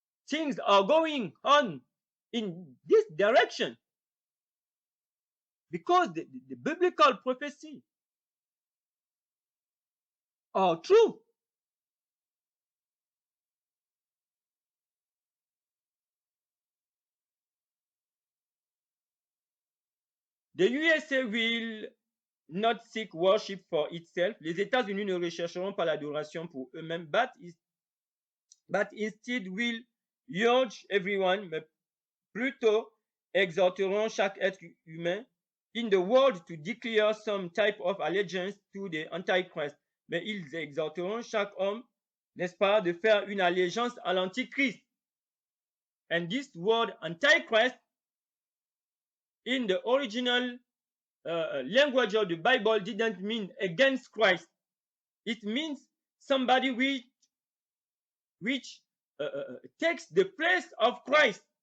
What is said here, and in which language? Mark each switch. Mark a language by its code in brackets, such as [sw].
[en] Things are going on in this direction because the biblical prophecy are true. The USA will not seek worship for itself. [fr] Les États-Unis ne rechercheront pas l'adoration pour eux-mêmes, [en] but instead will urge everyone, [fr] mais plutôt exhorteront chaque être humain [en] in the world to declare some type of allegiance to the Antichrist. [fr] Mais ils exhorteront chaque homme, n'est-ce pas, de faire une allégeance à l'Antichrist. [en] And this word Antichrist in the original language of the Bible didn't mean against Christ. It means somebody which takes the place of Christ.